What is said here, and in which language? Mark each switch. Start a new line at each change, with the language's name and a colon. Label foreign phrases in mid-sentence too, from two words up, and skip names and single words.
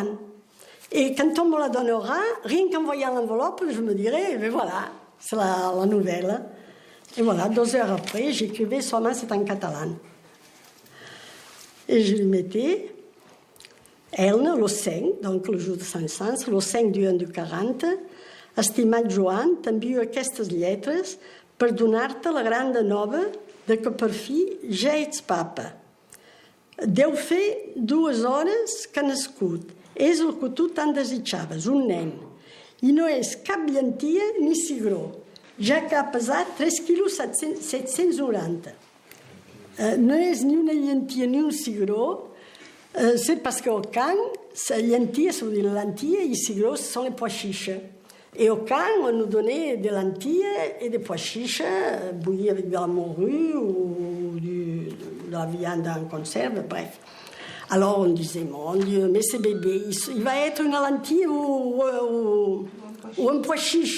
French: Et quand on me la donnera, rien qu'en voyant l'enveloppe, je me dirais, ben voilà, c'est la nouvelle. Et voilà, 2 heures après, j'écrivais seulement, c'est en catalan. Et je lui mettais... Elna, le 5, donc le jour de sa naissance, le 5 du 1 du 40,
Catalan: estimat Joan, t'envio aquestes lletres per donar-te la gran nova que per fi ja ets papa. Deu fer 2 hores que ha nascut. És el que tu tant desitjaves, un nen. I no és cap llentia ni cigró, ja que ha pesat 3 quilos 790. No és ni una llentia ni un cigró,
French: c'est parce qu'au camp, la lentille, ça veut dire la lentille, et le cigró, ce sont les pois chiches. Et au camp, on nous donnait des lentilles et des pois chiches bouillis avec de la morue ou de la viande en conserve, bref. Alors on disait, mon Dieu, mais ce bébé, il va être une lentille ou un pois chiche.